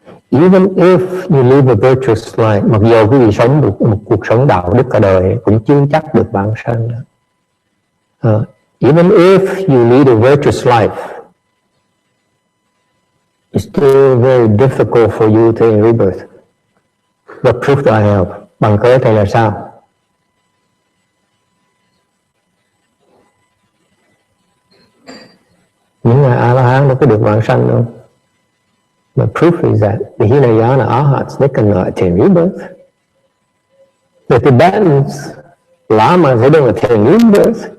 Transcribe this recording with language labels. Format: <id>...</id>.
<en>Even if you live a virtuous life,</en> <vi>mặc dù quý vị sống được một cuộc sống đạo đức cả đời cũng chưa chắc được bản sanh.</vi> <en>Even if you lead a virtuous life, it's still very difficult for you to attain rebirth. The proof that I have.</en> <vi>Bằng cớ thầy là sao? Những người A-la-hán đâu có được vãng sanh đâu.</vi> <en>The proof is that the Hinayana Arhats, they cannot attain rebirth. The Tibetans, Lama, they don't attain rebirth.</en>